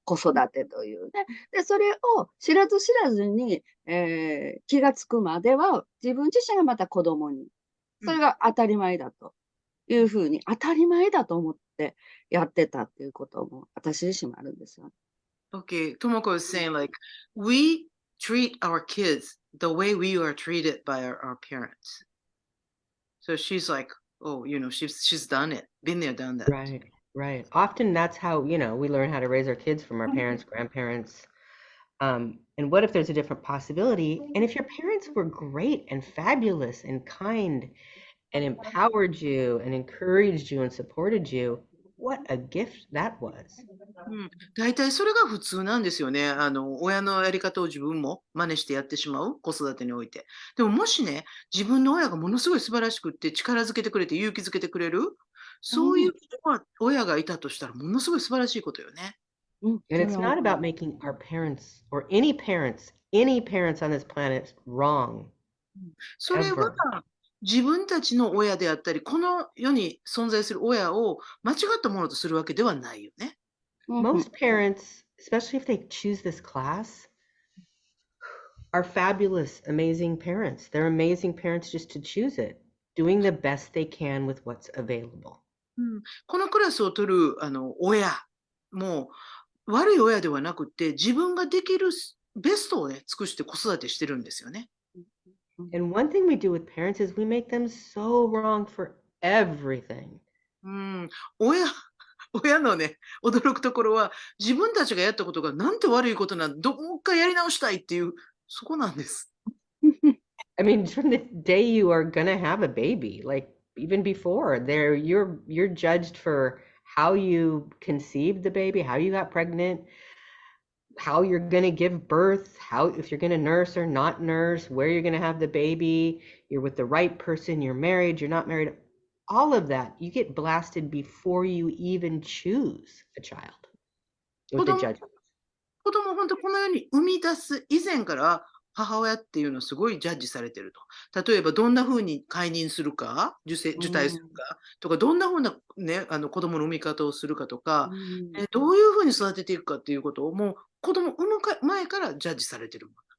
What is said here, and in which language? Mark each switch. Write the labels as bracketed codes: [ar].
[ja] 子育てというね。で、それを知らず知らずに、気がつくまでは、自分自身がまた子供に、それが当たり前だというふうに、当たり前だと思ってやってたっていうことも、私自身もあるんですよ。 [en] Okay, Tomoko is saying like we treat our kids the way we are treated by our parents. So she's like, oh, she's done it, been there, done that. Right, right. Often that's how, we learn how to raise our kids from our parents, grandparents. And what if there's a different possibility? And if your parents were great and fabulous and kind and empowered you and encouraged you and supported you, what a gift that was. [ja] 大体それが普通なんですよね。親のやり方を自分も真似してやってしまう、子育てにおいて。でももしね、自分の親がものすごい素晴らしくって力づけてくれて勇気づけてくれる、そういう親がいたとしたらものすごい素晴らしいことよね。 [en] And it's not about making our parents or any parents on this planet wrong. [ja] それは自分たちの親であったり、この世に存在する親を間違ったものとするわけではないよね。 [en] Most parents, especially if they choose this class, are fabulous, amazing parents. They're amazing parents just to choose it, doing the best they can with what's available. [ja] このクラスを取る親も悪い親ではなくて、自分ができるベストをね、尽くして子育てしてるんですよね。 [en] And one thing we do with parents is we make them so wrong for everything. [ja] 親のね、驚くところは、自分たちがやったことがなんて悪いことなんだ、もう一回やり直したいっていう、そこなんです。 [en] I mean, from the day you are gonna have a baby, like even before, you're judged for how you conceived the baby, how you got pregnant, how you're gonna give birth, if you're gonna nurse or not nurse, where you're gonna have the baby, you're with the right person, you're married, you're not married. All of that, you get blasted before you even choose a child with the judgment. [ja] 子供を本当この世に生み出す以前から母親っていうのをすごいジャッジされてると。例えばどんな風に解任するか、受胎するかとか、どんな風な、ね、子供の産み方をするかとか、どういう風に育てていくかっていうことをもう子供産む前からジャッジされてる。